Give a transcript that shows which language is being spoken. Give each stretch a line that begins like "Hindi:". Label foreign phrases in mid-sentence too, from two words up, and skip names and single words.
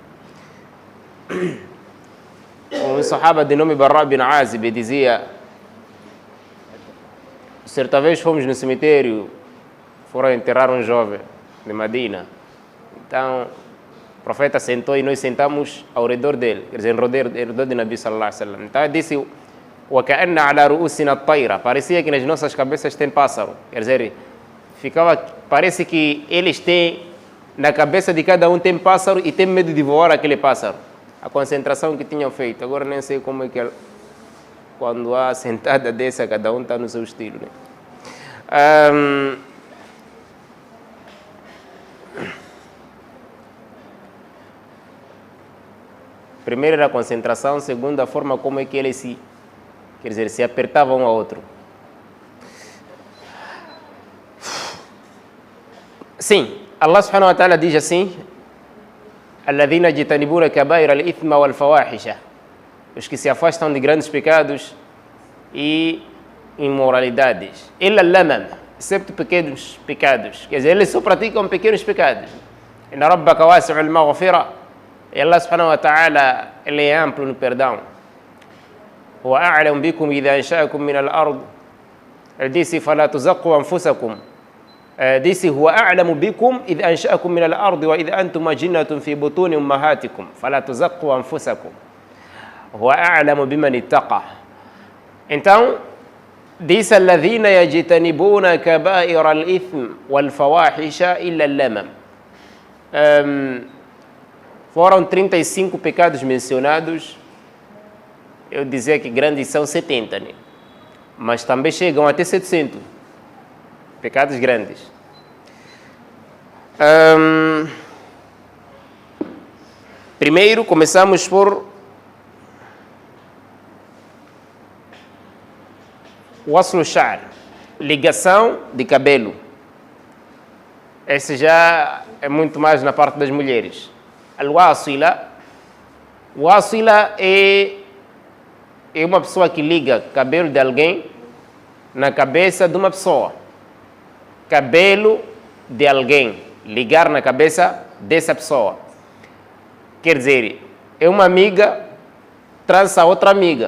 Portuguese: Um sahaba de nome Barra bin Azib dizia: certa vez fomos no cemitério, foram enterrar um jovem de Medina. Então, o profeta sentou e nós sentamos ao redor dele, quer dizer, ao redor de
Arabic: نبي صلى الله عليه وسلم.
Portuguese: Então, ele disse:
Arabic: وَكَأَنَّ عَلَى رُؤُسِنَا الطَّيْرَ.
Portuguese: Parecia que nas nossas cabeças tem pássaro. Quer dizer, parece que eles têm, na cabeça de cada um tem pássaro e tem medo de voar aquele pássaro. A concentração que tinham feito. Agora nem sei como é que quando há sentada dessa, cada um está no seu estilo, né? Primeiro era a concentração, segundo a forma como é que eles se apertavam um ao outro. Sim, Allah
Arabic: سبحانه وتعالى
Portuguese: diz assim:
Arabic: الذين يجتنبون كبائر الإثم والفواحش,
Portuguese: os que se afastam de grandes pecados e imoralidades.
Arabic: إلا اللمم,
Portuguese: excepto pequenos pecados. Quer dizer, eles só praticam pequenos pecados.
Arabic: إن ربك واسع المغفرة,
Portuguese: e Allah
Arabic: سبحانه وتعالى,
Portuguese: ele é amplo no perdão.
Arabic: هو أعلم بكم إذا أنشأكم من الأرض,
Portuguese: ele disse:
Arabic: فلا تزكوا أنفسكم. disse: هو أعلم بكم إذ أنشأكم من الأرض وإذ أنتم أجنة في بطون أمهاتكم فلا تزكوا أنفسكم هو أعلم بمن اتقى.
Portuguese: Então, disse:
Arabic: الذين يجتنبون كبائر الإثم والفواحش إلا اللمم.
Portuguese: Foram 35 pecados mencionados. Eu dizia que grandes são 70, né? Mas também chegam até 700 pecados grandes. Primeiro, começamos por
Arabic: وصل الشعر,
Portuguese: ligação de cabelo. Esse já é muito mais na parte das mulheres. Al-wasila é uma pessoa que liga cabelo de alguém na cabeça de uma pessoa. Cabelo de alguém, ligar na cabeça dessa pessoa. Quer dizer, é uma amiga trança a outra amiga.